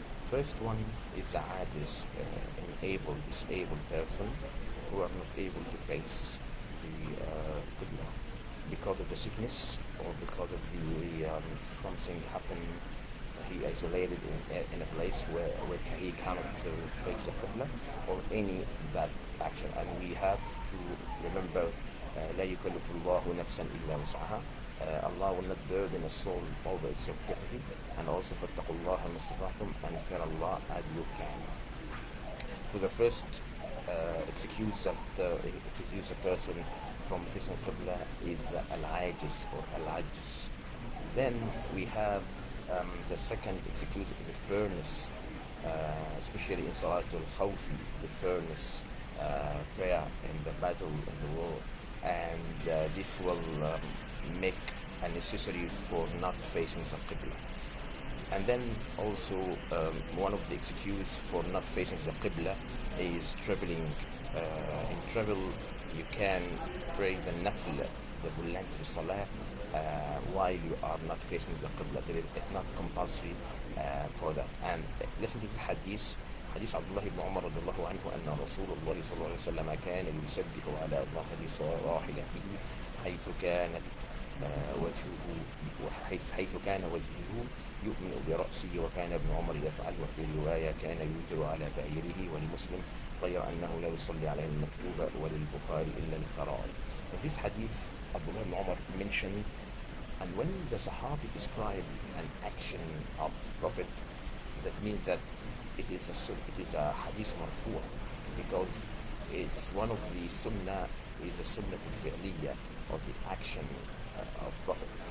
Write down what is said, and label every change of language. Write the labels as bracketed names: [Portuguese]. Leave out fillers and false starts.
[English] First one is the ajiz, disabled person who are not able to face the Qibla because of the sickness or because of the something happened. He isolated in a place where he cannot face the Qibla, or any bad action. And we have to remember, [Arabic] لا يكلف الله نفسا إلا وسعها. [English] Allah will not burden a soul over its capacity. And also [Arabic] فاتقوا الله ما استطعتم, [English] and fear Allah as you can. So the first excuse a person from facing Qibla is al-ajiz or al-ajz. Then we have the second excuse is the furnace, especially in Salatul Khawfi, the furnace prayer in the battle in the war. And this will make a necessary for not facing the Qibla. And then also one of the excuses for not facing the Qibla is traveling. In travel, you can pray the nafl, the voluntary salah, while you are not facing the Qibla. It's not compulsory for that. And listen to the hadith. [Arabic] حديث عبد الله بن عمر رضي الله عنه أن رسول الله صلى الله عليه وسلم كان يسبح على ظهر راحلته حيث كانت وجهه حيث كان وجهه يؤمن برأسه وكان ابن عمر يفعل وفي رواية كان يوتر على بعيره ولمسلم غير أنه لا يصلي على المكتوبة وللبخاري إلا الفرائض. [English] In this hadith, Abdullah ibn Umar mentioned, and when the Sahabi described an action of Prophet, that means that it is a hadith marfu', because it's one of the sunnah, is a sunnah al-fi'liya, or the action of Prophet.